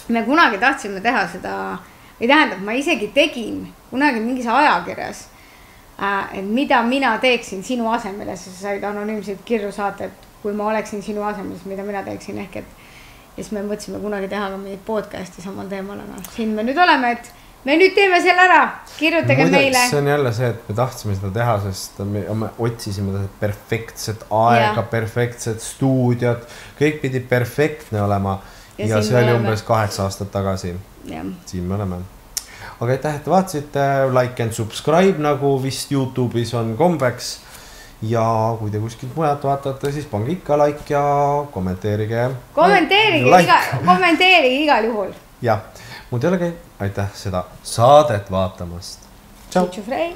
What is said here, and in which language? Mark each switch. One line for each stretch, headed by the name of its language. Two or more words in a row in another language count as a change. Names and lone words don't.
Estonian: Me kunagi tahtsime teha seda, või tähendab, ma isegi tegin kunagi mingis ajakirjas, et mida mina teeksin sinu asemel, ja sa said anonüümseid kirju saata, et kui ma oleksin sinu asemel, mida mina teeksin ehk, et ja siis me mõtlesime kunagi teha ka mingit podcasti samal teemal, aga siin me nüüd oleme, et me nüüd teeme selle ära, kirjutage meile. See on jälle see, et me tahtsime seda teha, sest me otsisime perfektset aega, perfektset stuudiot, kõik pidi perfektne olema ja see oli umbes 8 aastat tagasi. Siin me oleme. Aga aitäh, et vaatasite,
English: like and subscribe,
Estonian: nagu vist YouTube'is on kombeks. Ja kui te kuskilt mujalt vaatate, siis pange ikka like ja kommenteerige. Kommenteerige igal juhul. Ja, muud ei olegi, aitäh seda saadet vaatamast.